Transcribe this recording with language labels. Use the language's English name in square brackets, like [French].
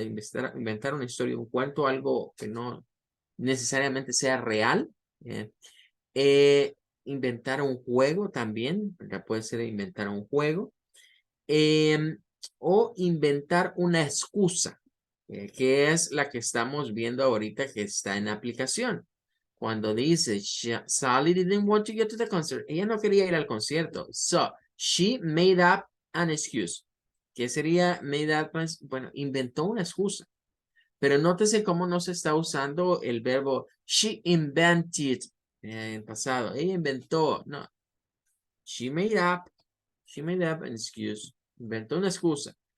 [Spanish] Inventar una historia, un cuento, algo que no necesariamente sea real. eh, eh, Inventar un juego también, ¿verdad? Puede ser inventar un juego. em, o inventar una excusa, que es la que estamos viendo ahorita que está en aplicación. Cuando dice, [English] Sally didn't want to get to the concert. [Spanish] Ella no quería ir al concierto. [English] So, she made up an excuse. [Spanish] ¿Qué sería made up? Bueno, inventó una excusa. Pero nótese cómo no se está usando el verbo she invented en pasado. Ella inventó. No. [English] She made up. She made up an excuse. [Spanish] Inventó una excusa.